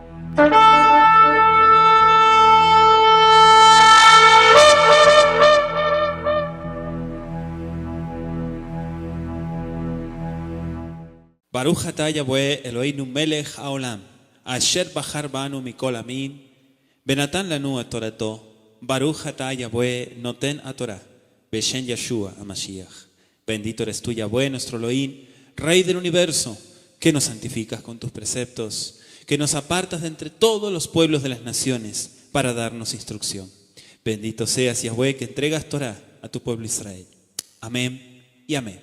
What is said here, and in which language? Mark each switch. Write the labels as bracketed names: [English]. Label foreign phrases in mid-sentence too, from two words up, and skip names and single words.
[Hebrew] ברוך אתה יהוה אלוהינו מלך העולם אשר בחר בנו מכל עמים ונתן לנו את תורתו ברוך אתה יהוה נותן התורה בשם ישוע המשיח. [Spanish] Bendito eres tú, Yahweh, nuestro Elohim, Rey del universo, que nos santificas con tus preceptos, que nos apartas de entre todos los pueblos de las naciones para darnos instrucción. Bendito seas, Yahweh, que entregas Torah a tu pueblo Israel. Amén y amén.